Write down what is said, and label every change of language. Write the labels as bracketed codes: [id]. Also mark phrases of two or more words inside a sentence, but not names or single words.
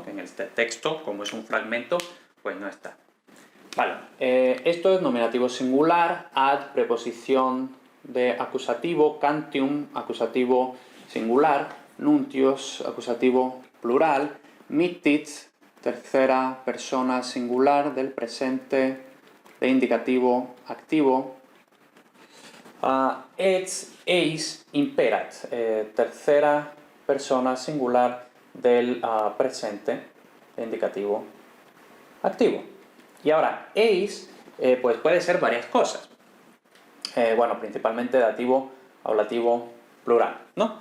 [es] Que en este texto, como es un fragmento, pues no está. Vale, esto es nominativo singular, ad, preposición de acusativo, cantium, acusativo singular, nuntios, acusativo plural, mittit, tercera persona singular del presente de indicativo activo, [la] et, eis, imperat, [es] tercera persona singular del presente de indicativo activo. Y ahora, eis, pues puede ser varias cosas. Bueno, principalmente dativo, ablativo, plural, ¿no?